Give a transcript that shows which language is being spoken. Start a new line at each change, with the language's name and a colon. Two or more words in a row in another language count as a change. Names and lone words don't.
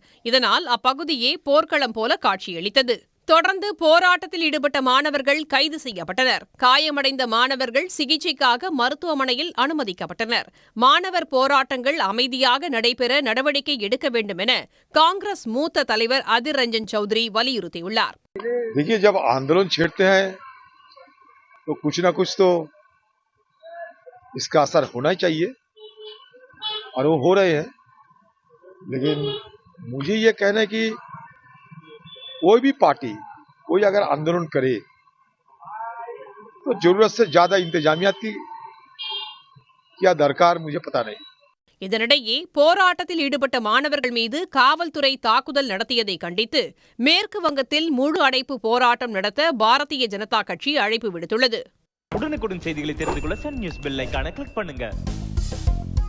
Tamil: இதனால் அப்பகுதியே போர்க்களம் போல காட்சியளித்தது. தொடர்ந்து போராட்டத்தில் ஈடுபட்ட மாணவர்கள் கைது செய்யப்பட்டனர். காயமடைந்த மாணவர்கள் சிகிச்சைக்காக மருத்துவமனையில் அனுமதிக்கப்பட்டனர். மாணவர் போராட்டங்கள் அமைதியாக நடைபெற நடவடிக்கை எடுக்க வேண்டும் என காங்கிரஸ் மூத்த தலைவர் அதிர் ரஞ்சன் சௌத்ரி வலியுறுத்தியுள்ளார்.
Hindi: तो कुछ ना कुछ तो इसका असर होना ही चाहिए और वो हो रहे हैं, लेकिन मुझे ये कहना है कि कोई भी पार्टी कोई अगर आंदोलन करे तो जरूरत से ज्यादा इंतजामिया की क्या दरकार मुझे पता नहीं.
Tamil: இதனிடையே போராட்டத்தில் ஈடுபட்ட மாணவர்கள் மீது காவல்துறை தாக்குதல் நடத்தியதை கண்டித்து மேற்கு வங்கத்தில் முழு அடைப்பு போராட்டம் நடத்த பாரதிய ஜனதா கட்சி அழைப்பு விடுத்துள்ளது. உடனுக்குடன் செய்திகளை தெரிந்து கொள்ள சன் நியூஸ்
English: bell iconai click
Tamil: பண்ணுங்க.